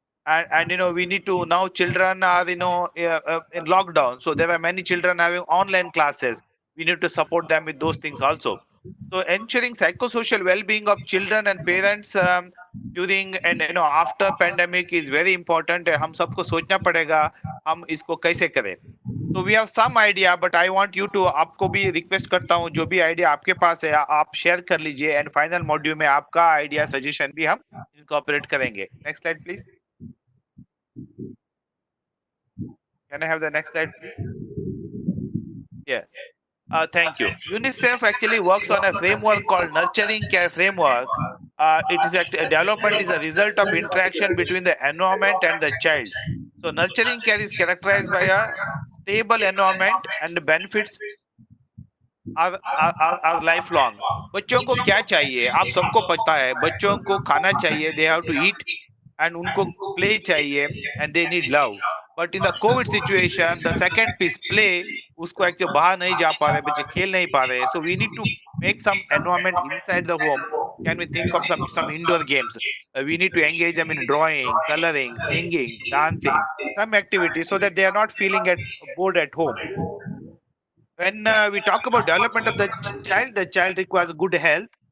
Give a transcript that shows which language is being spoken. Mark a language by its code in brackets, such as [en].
[en] And we need to, now children are in lockdown, so there are many children having online classes. We need to support them with those things also. So ensuring psychosocial well-being of children and parents during and after pandemic is very important. [hi] हम सबको सोचना पड़ेगा हम इसको कैसे करें. [en] So we have some idea, but I want you to, [hi] आपको भी रिक्वेस्ट करता हूँ जो भी आइडिया आपके पास है आप शेयर कर लीजिए, एंड फाइनल मॉड्यूल में आपका आइडिया सजेशन भी हम इनकॉर्पोरेट करेंगे. [en] Next slide please. Can I have the next slide, please? Yeah. Thank you. UNICEF actually works on a framework called Nurturing Care Framework. It is development is a result of interaction between the environment and the child. So nurturing care is characterized by a stable environment and the benefits are lifelong. [hi] बच्चों को क्या चाहिए आप सबको पता है. बच्चों को खाना चाहिए, [en] they have to eat, and [hi] उनको play चाहिए, [en] and they need love. But in the COVID situation, the second piece, play, [hi] उसको actually बाहर नहीं जा पा रहे, बच्चे खेल नहीं पा रहे. [en] So we need to make some environment inside the home. Can we think of some indoor games? We need to engage them in drawing, coloring, singing, dancing, some activities so that they are not feeling bored at home. When we talk about development of the child requires good health.